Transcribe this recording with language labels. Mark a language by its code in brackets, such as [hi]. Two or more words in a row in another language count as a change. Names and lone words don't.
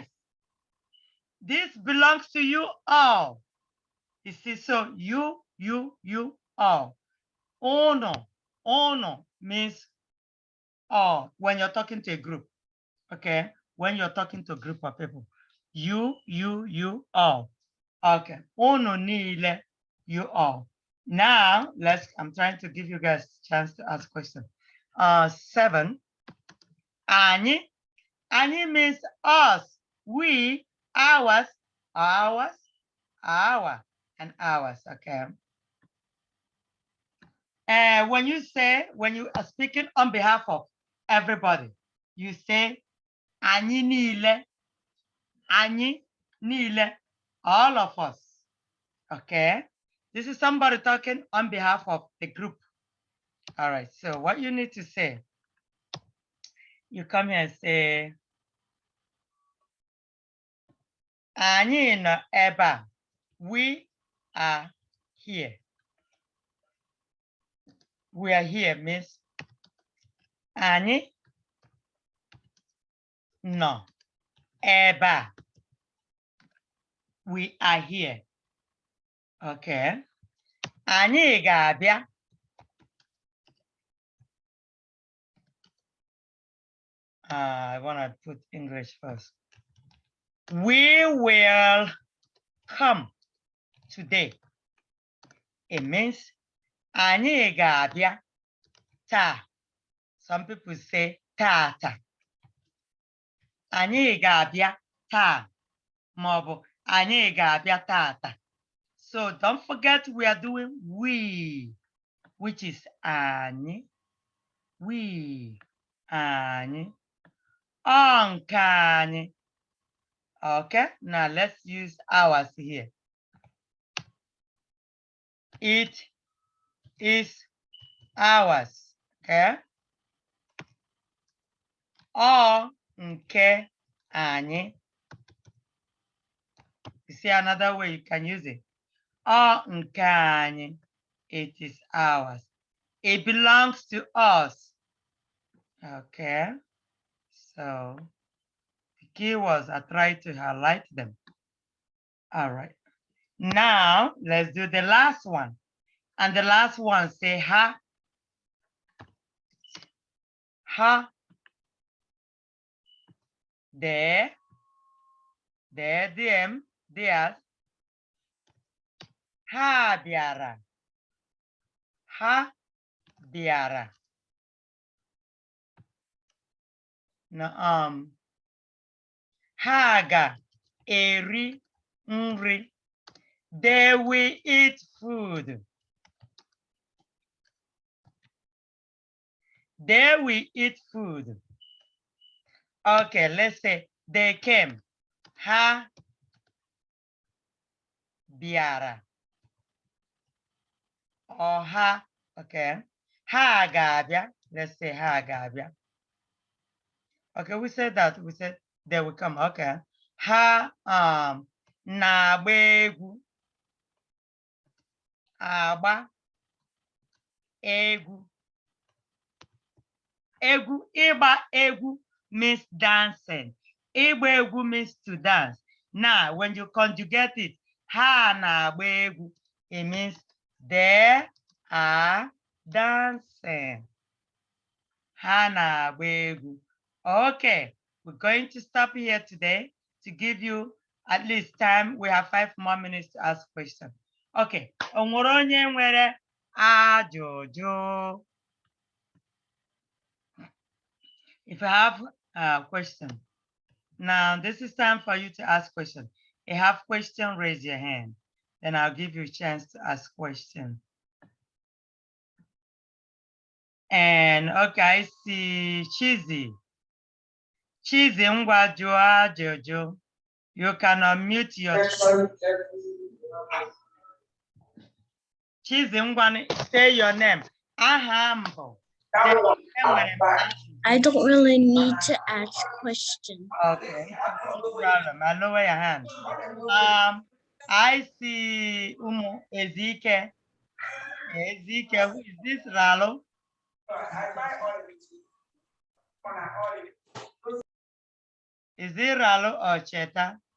[en] This belongs to you all. You see, so you all. Uno means all when you're talking to a group. Okay, when you're talking to a group of people. You all. [ig] Okay, unu niile, [en] you all. Now, I'm trying to give you guys a chance to ask questions. 7, [ig] anyị. [en] Anyị means us, we, ours, our, and ours, okay? And when you are speaking on behalf of everybody, you say, [ig] anyị niile, [en] all of us, okay? This is somebody talking on behalf of the group. All right, so what you need to say, you come here and say, [ig] anyị nọ ebe a. [en] We are here. we are here, Miss. [ig] Anyị nọ ebe a. [en] We are here. Okay. [ig] Anyị ga-abịa. [en] I want to put English first. We will come today. It means [ig] anyị ga-abịa taa. [en] Some people say tata. [ig] Anyị ga-abịa taa. Maọbụ anyị ga-abịa tata. [en] So don't forget we are doing we, which is anyị. We, anyị. [ig] Ọ nke anyị. [en] Okay, now let's use ours here. It is ours. Okay. [ig] Ọ nke anyị. [en] You see another way you can use it. [ig] Ọ nke anyị. [en] It is ours. It belongs to us. Okay. So the keywords, I try to highlight them. All right. Now let's do the last one. And the last one, say ha. Ha. There. There, them, theirs. [ig] Ha bịara. Ha bịara. Now, ha ga-eri nri. [en] They will eat food. They will eat food. Okay, let's say they came. [ig] Ha bịara. [en] Or ha, okay. [ig] Ha ga-abịa. [en] Let's say [ig] ha ga-abịa. [en] Okay, we said that. We said they will come. [ig] Okay. Ha na-agba egwu. Agba egwu. Egwu, ịgba egwu [en] means dancing. [ig] Ịgba egwu [en] means to dance. Now, when you conjugate it, [ig] ha na-agba egwu, [en] it means they are dancing. [ig] Ha na-agba egwu. [en] Okay, we're going to stop here today to give you at least time. We have 5 more minutes to ask questions. [ig] Okay, o nwere onye nwere ajụjụ? [en] If you have a question, now this is time for you to ask questions. If you have question, raise your hand. Then I'll give you a chance to ask question. And okay, I see Chizzy. [ig] Chizzy ngwa jụọ ajụjụ. [en] You can unmute yourself. [ig] Chizzy ngwa, [en] say your name. Aha. I don't really need to ask questions. Okay, no problem. I'll lower your hand. I see Ezike. Ezike, who is this, Ralo? Is it Ralo or Cheta?